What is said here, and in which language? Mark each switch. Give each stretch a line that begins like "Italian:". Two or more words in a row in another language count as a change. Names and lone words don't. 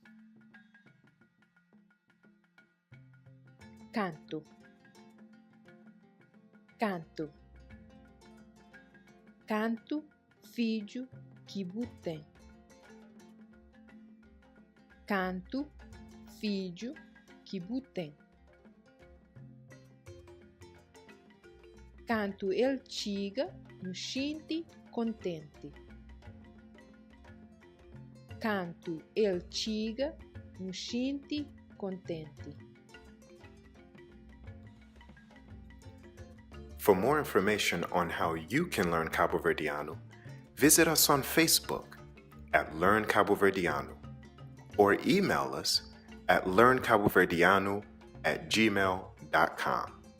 Kabuverdianu: KANTU. KANTU. KANTU,
Portuguese: filho que tem. KANTU, filho que tem.
Kabuverdianu: KANTU el chiga no shinti contente. KANTU el chiga no shinti contente.
English: For more information on how you can learn Kabuverdianu, visit us on Facebook at Learn Kabuverdianu or email us at learnkabuverdianu@gmail.com.